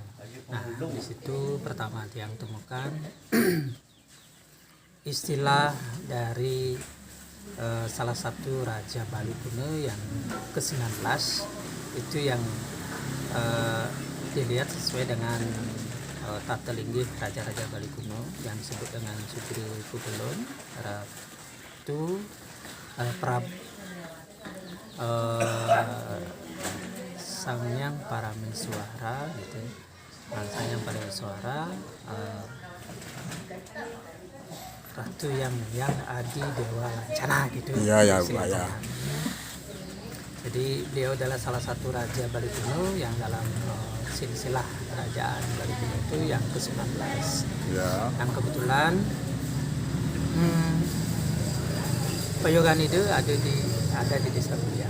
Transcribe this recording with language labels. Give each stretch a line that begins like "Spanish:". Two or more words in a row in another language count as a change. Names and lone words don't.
Indonesian: Nah, di situ pertama Tiang temukan istilah dari salah satu raja Bali kuno yang ke-19 itu yang dilihat sesuai dengan tata linggih raja-raja Bali kuno yang disebut dengan Sugri Pugulun itu Sangyang Parameswara gitu. Sangyang Parameswara Ratu yang Adi Dewa Lancana gitu. Iya Pak ya. Jadi beliau adalah salah satu raja Bali kuno yang dalam silsilah kerajaan Bali kuno itu yang ke-19. Ya. Yang kebetulan Payogan itu ada di desa Bulian.